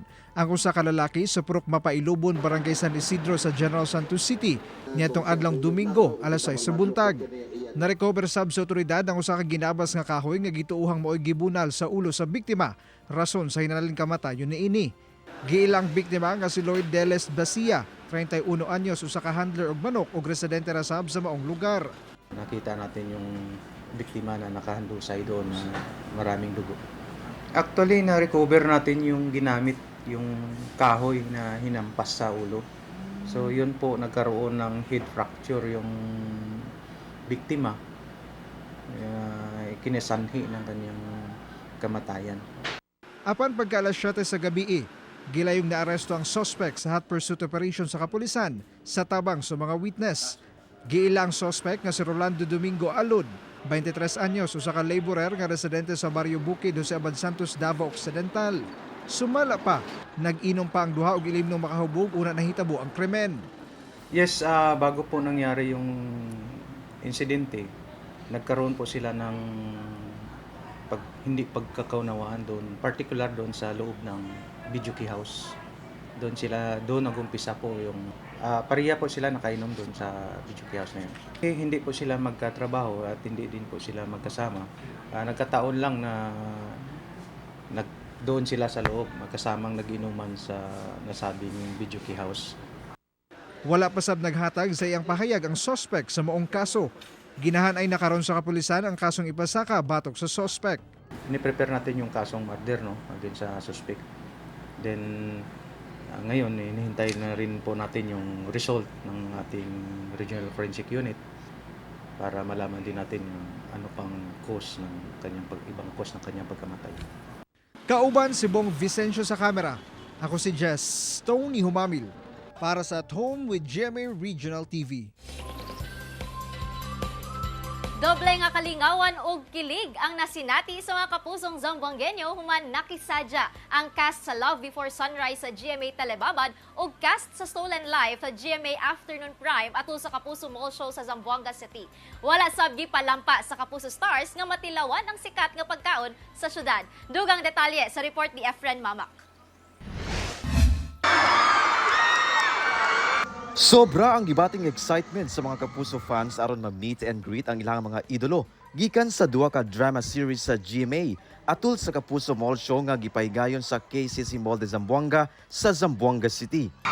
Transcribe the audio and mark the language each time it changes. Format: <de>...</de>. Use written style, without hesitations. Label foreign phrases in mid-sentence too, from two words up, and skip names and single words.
<ceb>Ang usa ka lalaki sa Purok Mapailubon, Barangay San Isidro sa General Santos City niadtong adlong Domingo alas 6 sa buntag. Narecover sab sa otoridad ang usa ka ginabas nga kahoy nga gituuhang mo'y gibunal sa ulo sa biktima, rason sa hinanaling kamatayon niini. Giilang biktima nga si Lloyd Deles Basia, 31 anyos, usa ka handler og manok ug residente ra sab sa maong lugar.</ceb> <tl>Nakita natin yung biktima na nakahandusay doon na maraming dugo. Actually, na-recover natin yung ginamit, yung kahoy na hinampas sa ulo. So, yun po, nagkaroon ng head fracture yung biktima. Kinesanhi ng kanyang kamatayan.</tl> <ceb>Apan pagka alas 7 sa gabi, gilayong naaresto ang suspect sa</ceb> <en>hot pursuit operation</en> <ceb>sa kapulisan sa tabang sa mga witness. Giilang suspect nga si Rolando Domingo Alud, 23 anyos, usa ka laborer nga residente sa Barrio Bukid, Jose Abad Santos, Davao Occidental. Sumala pa, nag-inom pa ang duha og ilim nung makahubog una nahitabo ang krimen.</ceb> <tl>Yes, bago po nangyari yung insidente, nagkaroon po sila ng hindi pagkakaunawaan doon, particular doon sa loob ng Bijuki House. Doon nagumpisa po yung pareha po sila nakainom doon sa Bijuki House na yun. Hindi po sila magkatrabaho at hindi din po sila magkasama. Nagkataon lang na doon sila sa loob, magkasamang nag-inuman sa nasabing Bijuki House.</tl> <ceb>Wala pa sab naghatag sa iyang pahayag ang suspect sa moong kaso. Ginahan ay nakaron sa kapulisan ang kasong ipasaka batok sa suspect.</ceb> <tl>Ni-prepare natin yung kasong</tl> <en>murder against</en> <tl>sa suspect. Then ngayon, hinihintay na rin po natin yung result ng ating Regional Forensic Unit para malaman din natin yung ano pang cause ng kanyang ibang cause ng kanyang pagkamatay.</tl> <ceb>Kauban si Bong Vicencio sa kamera. Ako si Jess Tony Humamil para sa At Home with GMA Regional TV. Doble nga kalingawan og kilig ang nasinati sa mga kapusong Zamboangueño human nakisadya ang cast sa Love Before Sunrise sa GMA Telebabad ug cast sa Stolen Life sa GMA Afternoon Prime atul sa Kapuso Mall Show sa Zamboanga City. Wala sab gipalampa sa Kapuso Stars nga matilawan ang sikat nga pagkaon sa syudad. Dugang detalye sa report ni Efren Mamak. Sobra ang gibating excitement sa mga Kapuso fans aron ma-</ceb> <en>meet and greet</en> <ceb>ang ilang mga idolo gikan sa duha ka drama series sa GMA atul sa Kapuso Mall Show nga gipahigayon sa KCC Mall de Zamboanga sa Zamboanga City.</ceb>